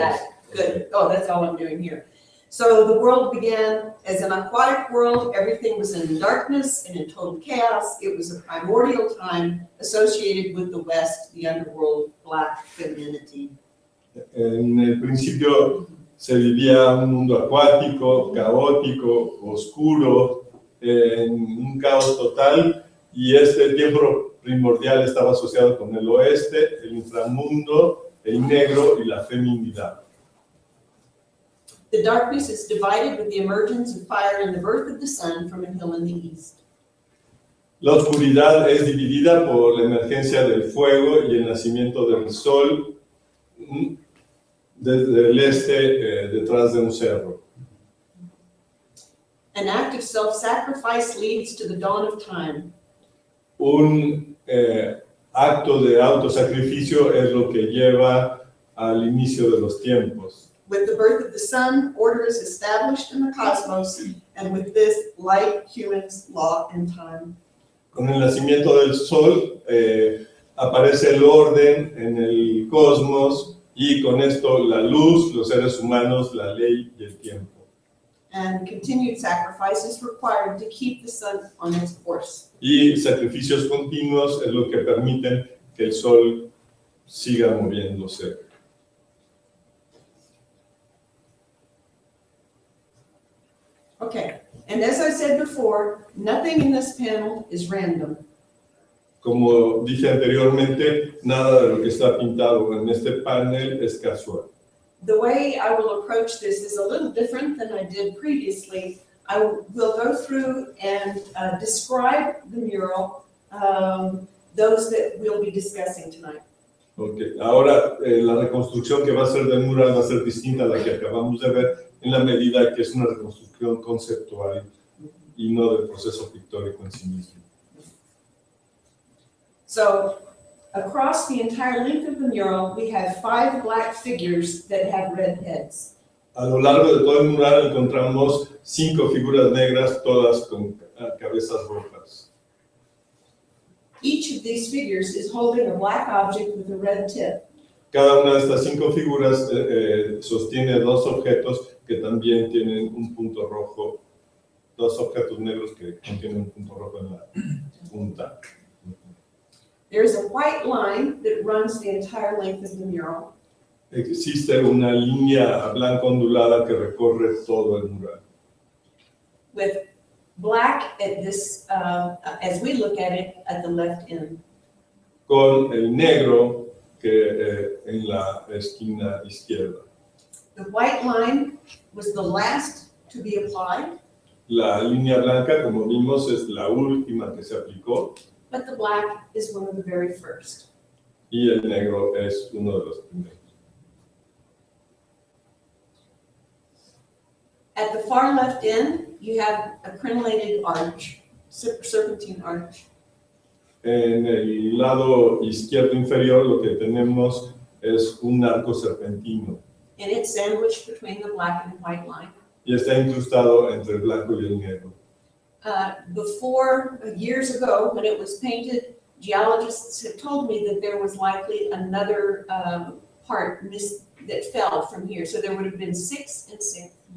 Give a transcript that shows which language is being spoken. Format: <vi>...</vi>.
<en>Got it. Good. Oh, that's all I'm doing here. So the world began as an aquatic world. Everything was in darkness and in total chaos. It was a primordial time associated with the West, the underworld, black femininity.</en> <es>En el principio se vivía un mundo acuático, caótico, oscuro, en un caos total, y este tiempo primordial estaba asociado con el oeste, el inframundo, el negro y la feminidad.</es> <en>The darkness is divided with the emergence of fire and the birth of the sun from a hill in the east.</en> <es>La oscuridad es dividida por la emergencia del fuego y el nacimiento del sol desde el este, detrás de un cerro.</es> <en>An act of self-sacrifice leads to the dawn of time.</en> <es>Un acto de autosacrificio es lo que lleva al inicio de los tiempos.</es> <en>With the birth of the sun, order is established in the cosmos, and with this, light, humans, law, and time.</en> <es>Con el nacimiento del sol aparece el orden en el cosmos y con esto la luz, los seres humanos, la ley y el tiempo.</es> <en>And continued sacrifice is required to keep the sun on its course.</en> <es>Y sacrificios continuos es lo que permiten que el sol siga moviéndose.</es> <en>Okay, and as I said before, nothing in this panel is random.</en> <es>Como dije anteriormente, nada de lo que está pintado en este panel es casual.</es> <en>The way I will approach this is a little different than I did previously. I will go through and describe the mural, those that we'll be discussing tonight. Okay.</en> <es>Ahora, la reconstrucción que va a ser del mural va a ser distinta a la que acabamos de ver, en la medida que es una reconstrucción conceptual y no del proceso pictórico en sí mismo.</es> <en>So, across the entire length of the mural, we have 5 black figures that have red heads.</en> <es>A lo largo de todo el mural encontramos 5 figuras negras, todas con cabezas rojas.</es> <en>Each of these figures is holding a black object with a red tip.</en> <es>Cada una de estas 5 figuras sostiene 2 objetos que también tienen un punto rojo, 2 objetos negros que contienen un punto rojo en la punta.</es> <en>There is a white line that runs the entire length of the mural.</en> <es>Existe una línea blanca ondulada que recorre todo el mural.</es> <en>With black at this, as we look at it, at the left end.</en> <es>Con el negro que en la esquina izquierda.</es> <en>The white line was the last to be applied.</en> <es>La línea blanca, como vimos, es la última que se aplicó.</es> <en>But the black is one of the very first.</en> <es>Y el negro es uno de los primeros.</es> <en>At the far left end, you have a crenellated arch, serpentine arch.</en> <es>En el lado izquierdo inferior lo que tenemos es un arco serpentino.</es> <en>And it's sandwiched between the black and white line.</en> <es>Y está incrustado entre el blanco y el negro.</es> <en>Before, years ago, when it was painted, geologists have told me that there was likely another part that fell from here. So there would have been 6 and 6.</en>